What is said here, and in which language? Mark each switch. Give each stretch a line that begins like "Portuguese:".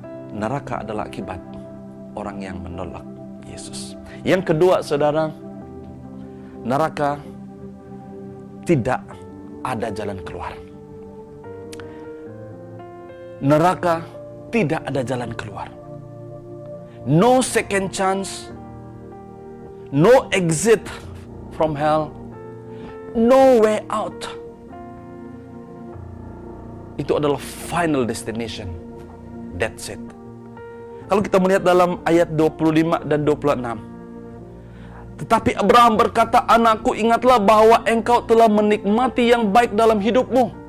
Indonesian: Neraka adalah akibat orang yang menolak Yesus. Yang kedua, saudara, neraka tidak ada jalan keluar. Neraka tidak ada jalan keluar.
English: No second chance, no exit from hell, no way out.
Indonesian: Itu adalah
English: final destination. That's it.
Indonesian: Kalau kita melihat dalam ayat 25 dan 26. Tetapi Abraham berkata, anakku, ingatlah bahwa engkau telah menikmati yang baik dalam hidupmu.